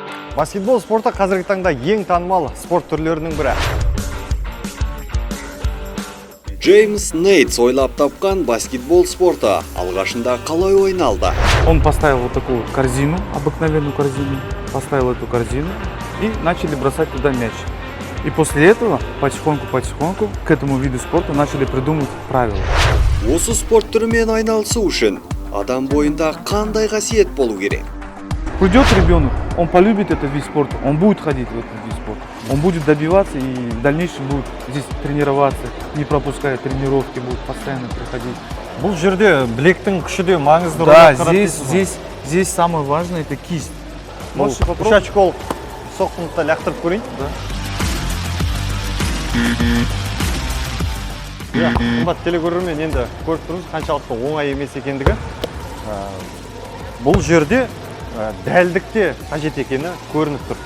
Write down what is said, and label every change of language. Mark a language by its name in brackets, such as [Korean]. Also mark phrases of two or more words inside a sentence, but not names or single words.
[Kazakh] Баскетбол спорты қазіргі таңда ең танымал спорт түрлерінің бірі. Джеймс Нейтс ойлап тапқан баскетбол спорты алғашында қалай ойналды? [Russian] Он поставил вот такую корзину, обыкновенную корзину, поставил эту корзину и начали бросать туда мяч. И после этого потихоньку к этому виду спорта начали придумывать правила. [Kazakh] Осы спорт түрімен айналысу үшін адам бойында қандай қасиет болу керек? [Russian] Придет ребенок, он полюбит этот вид спорта, он будет ходить в этот вид спорта. Он будет добиваться и в дальнейшем будет здесь тренироваться, не пропуская тренировки, будет постоянно приходить. [Kazakh] Бұл жерде білектің күші де маңызды рөл [Russian] Да, [Kazakh] атқарады. [Russian] здесь самое важное это кисть. Можешь [Kazakh] Үш [Russian] попробовать? [Kazakh] очколық соққымызды лақтырып көрейін. [Russian] Да. [Kazakh] Қымбат телекөрермен енді көріп тұрмыз қаншалықты оңай емес екендігі. Бұл жерде дәлдікте қажет екені көрініп тұр.